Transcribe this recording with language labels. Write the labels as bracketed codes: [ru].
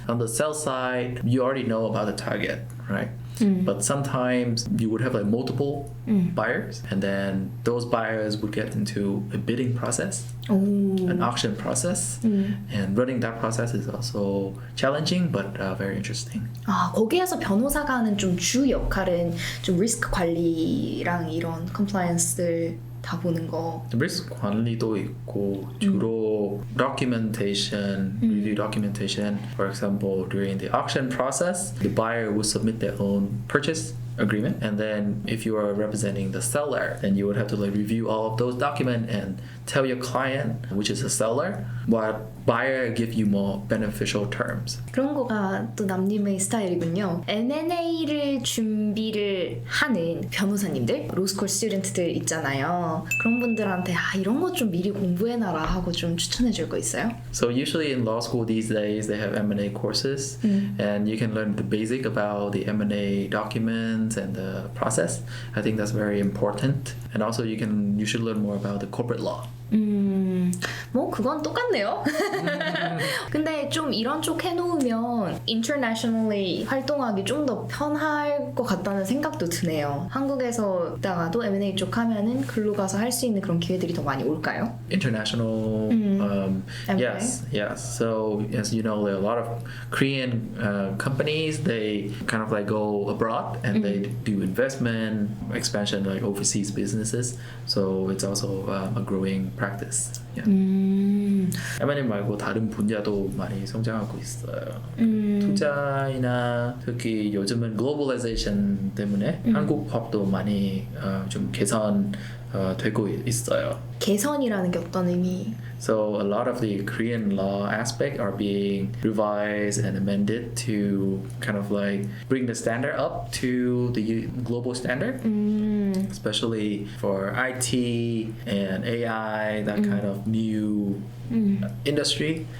[en] On the sell side, you already know about the target, right? But sometimes you would have like multiple buyers, and then those buyers would get into a bidding process, an auction process, and running that process is also challenging but very interesting. [ko] 아, 거기에서 변호사가 하는 좀 주 역할은 좀 리스크 관리랑 이런 컴플라이언스들 다 보는 거. 리스크 관리도 있고 주로 [en] documentation, review documentation. For example, during the auction process, the buyer will submit their own purchase agreement, and then if you are representing the seller, then you would have to like review all of those documents and tell your client, which is the seller, what buyer give you more beneficial terms. [ko] 그런 거가 또 남님의 스타일이군요. M&A를 준비를 하는 변호사님들, 로스쿨 스튜던트들 있잖아요. 그런 분들한테 이런 거 좀 미리 공부해놔라 하고 좀 추천해 줄 거 있어요? So usually in law school these days they have M&A courses, and you can learn the basic about the M&A documents and the process. I think that's very important. And also you should learn more about the corporate law. 뭐 그건 똑같네요. 근데 좀 이런 쪽 해놓으면 [en] internationally [ko] 활동하기 좀 더 편할 것 같다는 생각도 드네요. 한국에서 있다가도 M&A 쪽 하면은 글로 가서 할 수 있는 그런 기회들이 더 많이 올까요? [en] International, yes. So as you know, there are a lot of Korean companies. They kind of like go abroad and they do investment expansion, like overseas businesses. So it's also a growing practice. Yeah. [ko] M&A 말고 다른 분야도 많이 성장하고 있어요. 투자이나 특히 요즘은 글로벌라이제이션 때문에 한국 법도 많이 좀 개선되고 있어요. 개선이라는 게 어떤 의미? [en] So a lot of the Korean law aspect are being revised and amended to kind of like bring the standard up to the global standard, especially for IT and AI, that kind of new industry.